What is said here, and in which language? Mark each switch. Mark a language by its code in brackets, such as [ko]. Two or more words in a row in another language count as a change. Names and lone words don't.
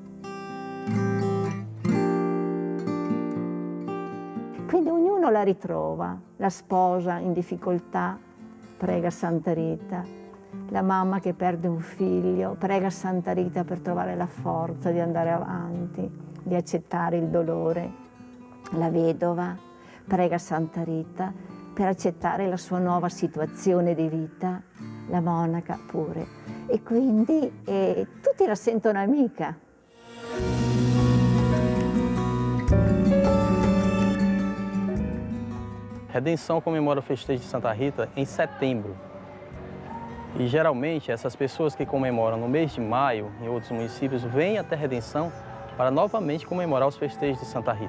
[it] Quindi ognuno la ritrova, la sposa in difficoltà, prega Santa Rita, la mamma che perde un figlio, prega Santa Rita per trovare la forza di andare avanti, di accettare il dolore, la vedova prega Santa Rita per accettare la sua nuova situazione di vita, la monaca pure. E quindi tutti la sentono amica. [pt] Redenção comemora o festejo de Santa Rita em setembro. E geralmente essas pessoas que comemoram no mês de maio em outros municípios vêm até Redenção para novamente comemorar os festejos de Santa Rita.